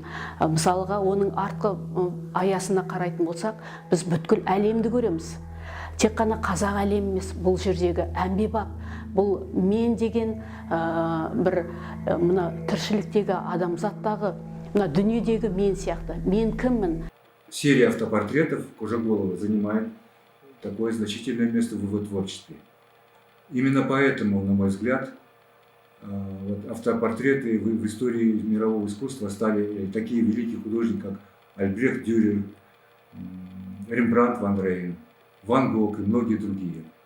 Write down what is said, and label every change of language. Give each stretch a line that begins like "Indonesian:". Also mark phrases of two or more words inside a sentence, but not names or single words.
Kazakh: Мысалға, оның артқы аясына қарайтын болсақ, біз бүткіл әлемді көреміз. Тек қана қазақ әлем емес, бұл жердегі әмбебап, бұл мен деген бір мына тіршіліктегі адамзаттағы, мына дүниедегі мен сияқты. Мен кіммін?
Russian: Серия автопортретов Кожеголова занимает такое значительное место в его творчестве. Именно поэтому, на мой взгляд, автопортреты в истории мирового искусства стали такие великие художники, как Альбрехт Дюрер, Рембрандт ван Рейн, Ван Гог и многие другие.